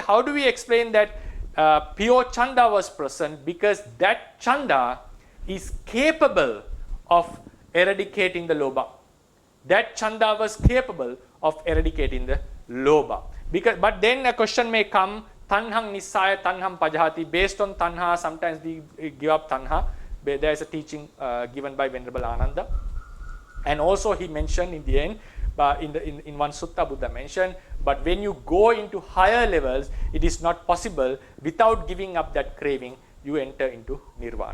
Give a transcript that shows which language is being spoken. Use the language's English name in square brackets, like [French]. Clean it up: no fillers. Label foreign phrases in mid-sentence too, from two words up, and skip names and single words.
[English] How do we explain that pure chanda was present? Because that chanda is capable of eradicating the lobha. That chanda was capable of eradicating the lobha. But then a question may come, [Pali] tanham nisaya tanham pajahati. [English] Based on tanha, sometimes we give up tanha. There is a teaching given by Venerable Ananda. And also he mentioned in the end, in one sutta Buddha mentioned, but when you go into higher levels, it is not possible without giving up that craving, you enter into nirvana.